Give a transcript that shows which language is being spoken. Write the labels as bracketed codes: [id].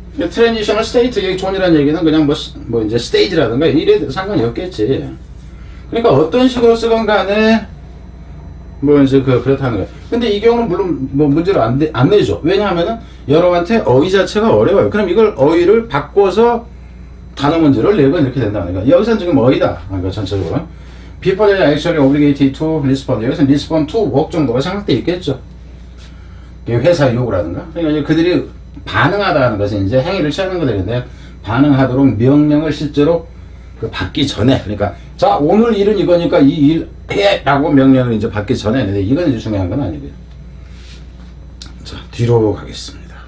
[ko] 트랜지셔널 스테이트 여기 존이라는 얘기는 그냥 뭐 이제 스테이지라든가 이래 상관이 없겠지. 그러니까 어떤 식으로 쓰건 간에 뭐 이제 그렇다는 거예요. 근데 이 경우는 물론 뭐 문제를 안 내죠. 왜냐하면은 여러분한테 어휘 자체가 어려워요. 그럼 이걸 어휘를 바꿔서 단어 문제를 내고 이렇게 된다는 거예요. 여기서는 지금 어휘다. 그러니까 전체적으로. [en] People are actually obligated to respond. [ko] 여기서 [en] respond to work [ko] 정도가 생각돼 있겠죠. 회사의 요구라든가. 그러니까 이제 그들이 반응하다는 것은 이제 행위를 취하는 거들인데 반응하도록 명령을 실제로 그 받기 전에, 그러니까 자 오늘 일은 이거니까 이 일 해라고 명령을 이제 받기 전에. 근데 이건 이제 중요한 건 아니고요. 자 뒤로 가겠습니다.